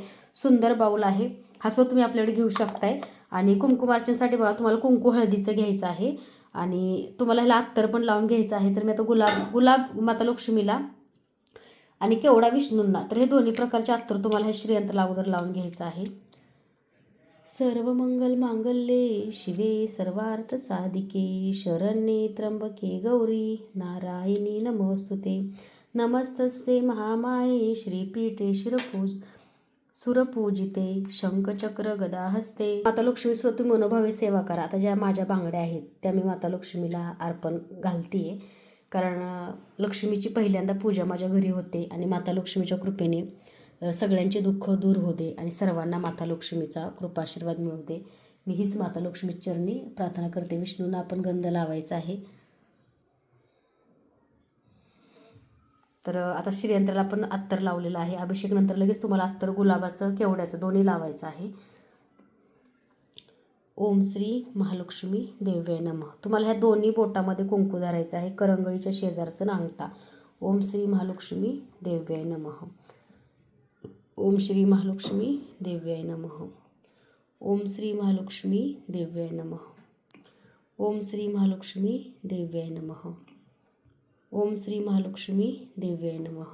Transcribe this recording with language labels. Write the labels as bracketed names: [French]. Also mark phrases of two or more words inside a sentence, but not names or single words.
[Marathi] सुंदर बाऊल आहे हा सुद्धा तुम्ही आपल्याकडे घेऊ शकताय. आणि कुंकुमार्चनसाठी बघा तुम्हाला कुंकू हळदीचं घ्यायचं आहे आणि तुम्हाला ह्याला अत्तर पण लावून घ्यायचं आहे. तर मी आता गुलाब माता लक्ष्मीला आणि केवढा विष्णूंना तर हे दोन्ही प्रकारचे अत्तर तुम्हाला हे श्रीयंत्राला अगोदर लावून घ्यायचं आहे. [Sanskrit] सर्व मंगल मांगल्ये शिवे सर्वार्थ साधिके शरण्ये त्र्यंबके गौरी नारायणी नमोस्तुते. नमस्तस्ये महामाये श्रीपीठे सुरपूजिते शंखचक्र गदा हस्ते. [Marathi] माता लक्ष्मी सुद्धा तुम्ही मनोभावे सेवा करा. आता ज्या माझ्या बांगड्या आहेत त्या मी माता लक्ष्मीला अर्पण घालतीये. कारण लक्ष्मीची पहिल्यांदा पूजा माझ्या घरी होते आणि माता लक्ष्मीच्या कृपेने सगळ्यांचे दुःख दूर होऊ दे आणि सर्वांना माता लक्ष्मीचा कृपाशीर्वाद मिळू दे. मी हीच माता लक्ष्मी चरणी प्रार्थना करते. विष्णूंना आपण गंध लावायचा आहे. तर आता श्रीयंत्राला आपण अत्तर लावलेलं आहे. अभिषेक नंतर लगेच तुम्हाला अत्तर गुलाबाचं केवड्याचं दोन्ही लावायचं आहे. [Sanskrit] ओम श्री महालक्ष्मी देव्ये नमः. [Marathi] तुम्हाला ह्या दोन्ही बोटामध्ये कुंकू धरायचं आहे. करंगळीच्या शेजारचं अंगठा. [Sanskrit] ओम श्री महालक्ष्मी देव्ये नमः. ओम श्री महालक्ष्मी देव्याय नमः. ओम श्री महालक्ष्मी देव्याय नमः. ओम श्री महालक्ष्मी देव्याय नमः. ओम श्री महालक्ष्मी देव्याय नमः.